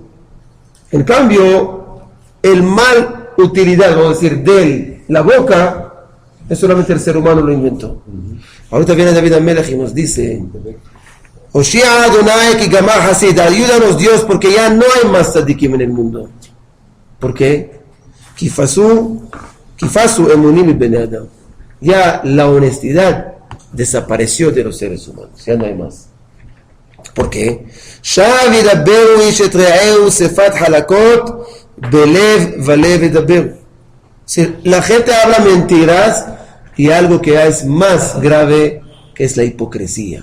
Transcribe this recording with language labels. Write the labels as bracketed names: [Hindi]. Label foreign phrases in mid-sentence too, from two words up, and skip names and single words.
[Spanish] En cambio, el mal utilidad, vamos a decir, de la boca, es solamente el ser humano lo inventó. Ahorita viene David Amelech y nos dice, [Hebrew] הושיעה יהוה כי גמר חסיד, [Spanish] ayúdanos Dios porque ya no hay más tzadikim en el mundo. ¿Por qué? [Hebrew] כי פסו אמונים בני אדם. [Spanish] Ya la honestidad desapareció de los seres humanos, ya no hay más. ¿Por qué? La gente habla mentiras y algo que es más grave, que es la hipocresía.